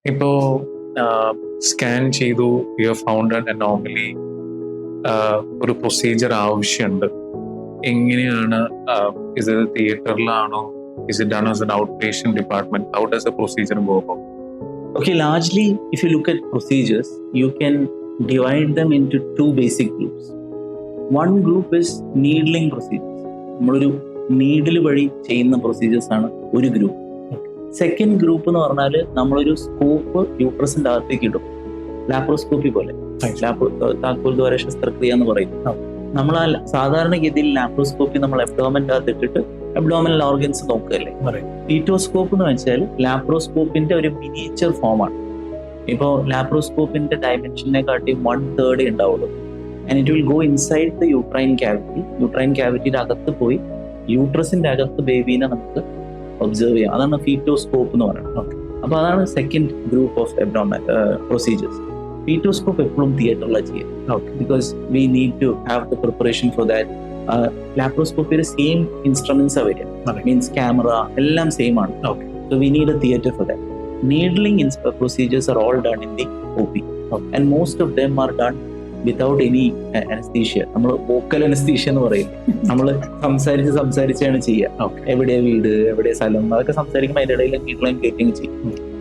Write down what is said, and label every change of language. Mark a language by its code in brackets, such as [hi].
[ml] ഇപ്പോ സ്കാൻ ചെയ്തു, [en] you found an anomaly, [ml] ഒരു പ്രൊസീജിയർ ആവശ്യമുണ്ട്. എങ്ങനെയാണ്, ഇത് തിയേറ്ററിലാണോ, [en] Is it done as an out patient department, how does a procedure go about? Okay, largely, if you look at procedures, you can divide them into two basic groups. One group is needling procedures. [ml] നമ്മളൊരു needle വഴി ചെയ്യുന്ന procedures ആണ് ഒരു group. Second group എന്ന് പറഞ്ഞാൽ നമ്മളൊരു scope യൂട്രസിന്റെ അകത്തേക്ക് ഇടും, ലാപ്രോസ്കോപ്പി പോലെ. താക്കോൽ ദ്വാര ശസ്ത്രക്രിയ എന്ന് പറയും. നമ്മൾ ആ സാധാരണഗതിയിൽ ലാപ്രോസ്കോപ്പി നമ്മൾ അബ്ഡോമന്റെ അകത്ത് ഇട്ടിട്ട് അബ്ഡോമിനൽ ഓർഗൻസ് നോക്കുകയല്ലേ. ഫീറ്റോസ്കോപ്പ് എന്ന് വെച്ചാൽ ലാപ്രോസ്കോപ്പിന്റെ ഒരു മിനിയേച്ചർ ഫോമാണ്. ഇപ്പോൾ ലാപ്രോസ്കോപ്പിന്റെ ഡയമെൻഷനെ കാട്ടി 1/3 ഉണ്ടാവുള്ളൂ. [en] And it will go inside the uterine cavity. [ml] Uterine ക്യാവിറ്റിയുടെ അകത്ത് പോയി യൂട്രസിന്റെ അകത്ത് ബേബീനെ നമുക്ക് ഒബ്സർവ് ചെയ്യാം. അതാണ് ഫീറ്റോസ്കോപ്പ് എന്ന് പറയുന്നത്. അപ്പൊ അതാണ് second group of abdominal procedures. ഫീറ്റോസ്കോപ്പ് എപ്പോഴും തിയേറ്ററിലാണ് ചെയ്യുക, [en] Because we need to have the preparation for that. [ml] ലാപ്രോസ്കോപ്പിയുടെ same instruments വരിക, മീൻസ് ക്യാമറ എല്ലാം സെയിം ആണ്. [en] So we need a theatre for that. Needling procedures are all done in the OP, and most of them are done without any anesthesia. [ml] നമ്മൾ vocal anaesthesia എന്ന് പറയും. നമ്മൾ സംസാരിച്ചാണ് ചെയ്യുക. എവിടെ വീട്, എവിടെ സ്ഥലം, അതൊക്കെ സംസാരിക്കുമ്പോൾ അതിന്റെ ഇടയിൽ നീഡ്ലും കേറ്റിങ് ചെയ്യും.